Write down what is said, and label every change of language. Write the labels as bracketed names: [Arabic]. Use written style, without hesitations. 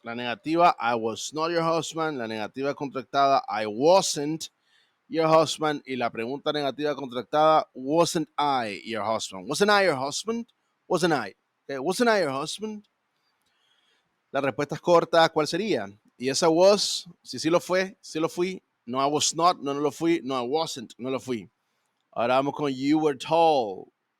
[Spanish] La negativa, [English] I was not your husband. [Spanish] La negativa contractada, [English] I wasn't your husband. [Spanish] Y la pregunta negativa contractada, [English] wasn't I your husband? Wasn't I your husband? Wasn't I? Okay, wasn't I your husband? [Spanish] La respuesta es corta, ¿cuál sería? Y esa [English] was, [Spanish] si sí lo fue, sí lo fui. [English] No, I was not, [Spanish] no, no lo fui. [English] No, I wasn't, [Spanish] no lo fui. Ahora vamos con [English] you were tall.